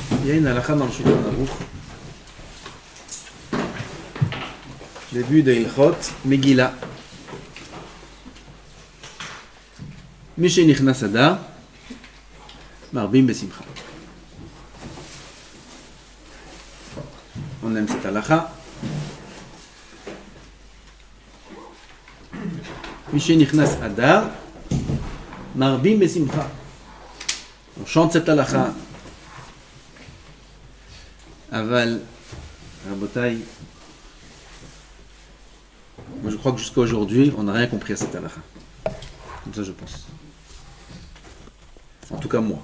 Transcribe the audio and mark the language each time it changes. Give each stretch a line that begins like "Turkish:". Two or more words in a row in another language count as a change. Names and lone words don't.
French: y a une halakha dans le Shulchan Aruch. Début de
Hebrew: הלכות מגילה. משנכנס אדר, מרבים בשמחה.
French: On aime cette halakha.
Hebrew: משנכנס אדר, מרבים בשמחה.
French: On chante cette halakha.
Hebrew: אבל, רבותיי.
French: Moi je crois que jusqu'à aujourd'hui, on n'a rien compris à cette halakha. Comme ça je pense. En tout cas moi.